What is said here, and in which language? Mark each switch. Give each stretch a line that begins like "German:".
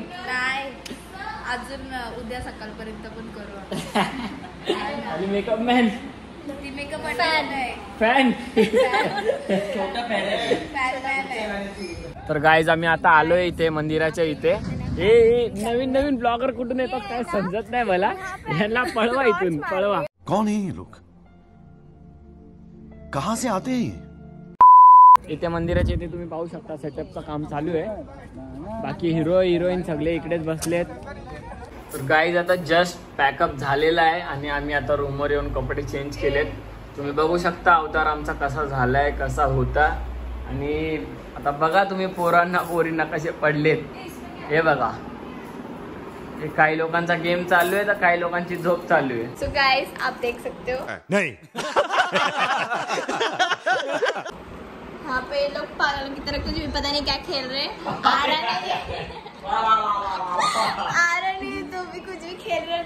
Marathi: नाही, अजून उद्या सकाळपर्यंत पण करू. आणि मेकअप मॅन, ती मेकअप नाही, फॅन. छोटा फॅन तर गाईज आम्ही आता आलोय इथे मंदिराच्या इथे. हे नवीन ब्लॉगर कुठून येतात काय समजत नाही मला. यांना पळवा इथून, पळवा.
Hindi: कौन है ये लोग, कहां से आते हैं?
Marathi: इथे मंदिराच्या इथे तुम्ही पाहू शकता सेटअपचं काम चालू आहे. बाकी हिरो हिरोईन सगळे इकडेच बसलेत. तर गाईज आता जस्ट पॅकअप झालेला आहे आणि आम्ही आता रूमवर येऊन कपडे चेंज केलेत. तुम्ही बघू शकता अवतार आमचा कसा झालाय, कसा होता. आणि आता बघा तुम्ही पोरांना पोरींना कसे पडलेत. हे बघा, हे काही लोकांचा गेम चालू आहे तर काही लोकांची झोप चालू आहे.
Hindi: सो गाइस आप देख सकते हो नहीं. यहाँ पे लोग पागल की तरह कुछ भी पता नहीं क्या खेल रहे हैं. आ रहा नहीं तो भी कुछ भी खेल रहे हैं.